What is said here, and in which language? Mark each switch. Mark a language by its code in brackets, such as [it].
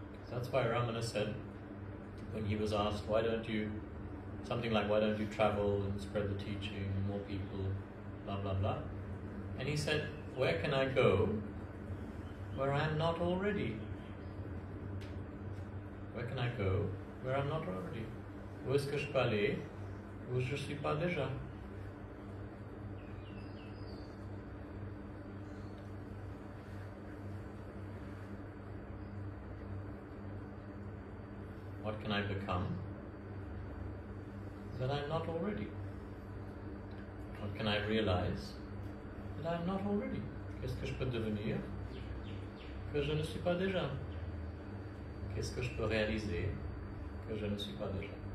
[en] That's why Ramana said, when he was asked, why don't you travel and spread the teaching, more people, blah, blah, blah. And he said, where can I go where I am not already? Where can I go where I am not already? [fr] Où est-ce que je peux aller où je ne suis pas déjà? [en] What can I become that I am not already? What can I realize that I am not already? [fr] Qu'est-ce que je peux devenir que je ne suis pas déjà? Qu'est-ce que je peux réaliser que je ne suis pas déjà?